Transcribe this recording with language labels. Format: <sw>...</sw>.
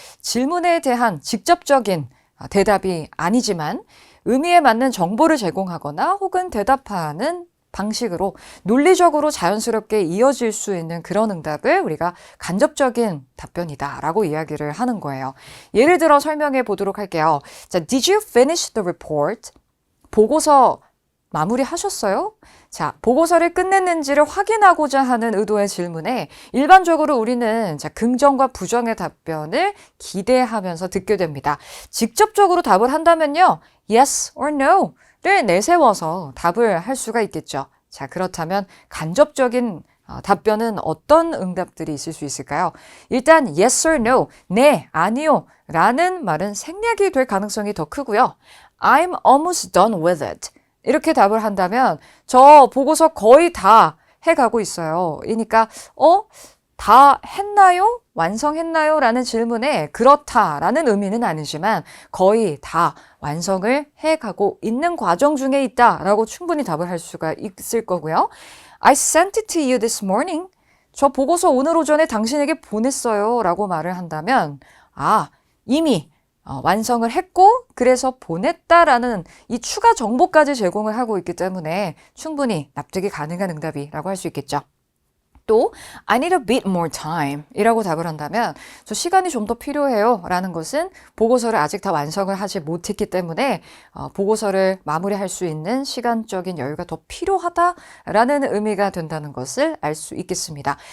<ko>질문에 대한 직접적인 대답이 아니지만 의미에 맞는 정보를 제공하거나 혹은 대답하는 방식으로 논리적으로 자연스럽게 이어질 수 있는 그런 응답을 우리가 간접적인 답변이다라고 이야기를 하는 거예요. 예를 들어 설명해 보도록 할게요.</ko> <en>자, Did you finish the report?</en> <ko>보고서 마무리하셨어요? 자, 보고서를 끝냈는지를 확인하고자 하는 의도의 질문에 일반적으로 우리는 긍정과 부정의 답변을 기대하면서 듣게 됩니다. 직접적으로 답을 한다면요.</ko> <en>Yes or no</en> <ko>를 내세워서 답을 할 수가 있겠죠. 자, 그렇다면 간접적인 답변은 어떤 응답들이 있을 수 있을까요? 일단</ko> <en>yes or no,</en> <ko>네, 아니요 라는 말은 생략이 될 가능성이 더 크고요.</ko> <en>I'm almost done with it.</en> <ko>이렇게 답을 한다면 저 보고서 거의 다 해가고 있어요. 그러니까 다 했나요? 완성했나요? 라는 질문에 그렇다라는 의미는 아니지만 거의 다 완성을 해가고 있는 과정 중에 있다라고 충분히 답을 할 수가 있을 거고요.</ko> <en>I sent it to you this morning.</en> <ko>저 보고서 오늘 오전에 당신에게 보냈어요. 라고 말을 한다면 이미 완성을 했고 그래서 보냈다라는 이 추가 정보까지 제공을 하고 있기 때문에 충분히 납득이 가능한 응답이라고 할 수 있겠죠. 또</ko> <en>I need a bit more time</en> <ko>이라고 답을 한다면 저 시간이 좀 더 필요해요 라는 것은 보고서를 아직 다 완성을 하지 못했기 때문에 보고서를 마무리할 수 있는 시간적인 여유가 더 필요하다라는 의미가 된다는 것을 알 수 있겠습니다.</ko>